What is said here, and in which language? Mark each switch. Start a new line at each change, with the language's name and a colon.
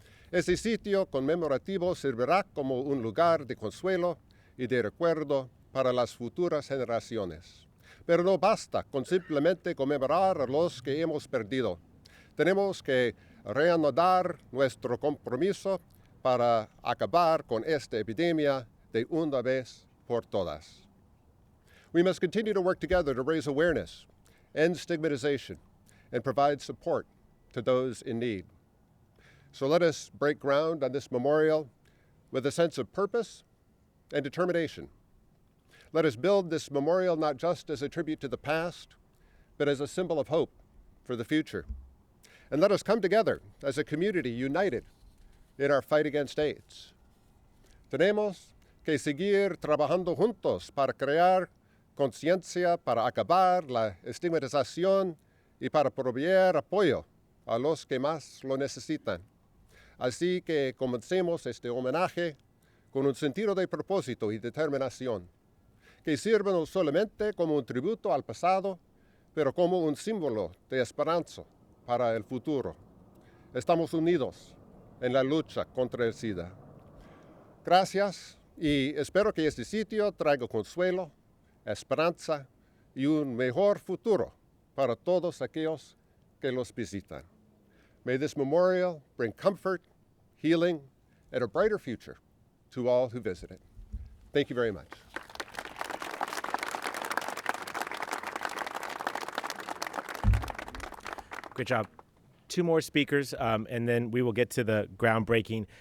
Spanish: Este sitio conmemorativo servirá como un lugar de consuelo y de recuerdo para las futuras generaciones. Pero no basta con simplemente conmemorar a los que hemos perdido. Tenemos que reanudar nuestro compromiso para acabar con esta epidemia de una vez por todas.
English: We must continue to work together to raise awareness, end stigmatization, and provide support to those in need. So let us break ground on this memorial with a sense of purpose and determination. Let us build this memorial not just as a tribute to the past, but as a symbol of hope for the future. And let us come together as a community united in our fight against AIDS.
Spanish: Tenemos que seguir trabajando juntos para crear conciencia, para acabar la estigmatización y para proveer apoyo a los que más lo necesitan. Así que comencemos este homenaje con un sentido de propósito y determinación, que sirva no solamente como un tributo al pasado, pero como un símbolo de esperanza para el futuro. Estamos unidos en la lucha contra el SIDA. Gracias y espero que este sitio traiga consuelo, esperanza y un mejor futuro para todos aquellos que los visitan.
English: May this memorial bring comfort, healing, and a brighter future to all who visit it. Thank you very much. Great job. Two more speakers, and then we will get to the groundbreaking.